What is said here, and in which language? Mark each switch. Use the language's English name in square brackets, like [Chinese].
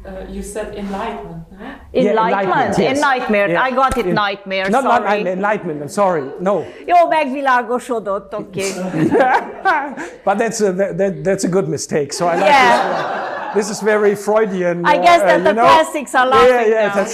[English] You said enlightenment, huh? Enlightenment? Yes. Nightmare. Yeah. I got it, nightmare, Not sorry. enlightenment, I'm sorry, no. [Hungarian] Jó, megvilágosodott, oké. [English] But that's a good mistake, so I like this is very Freudian. I guess that the classics are laughing now.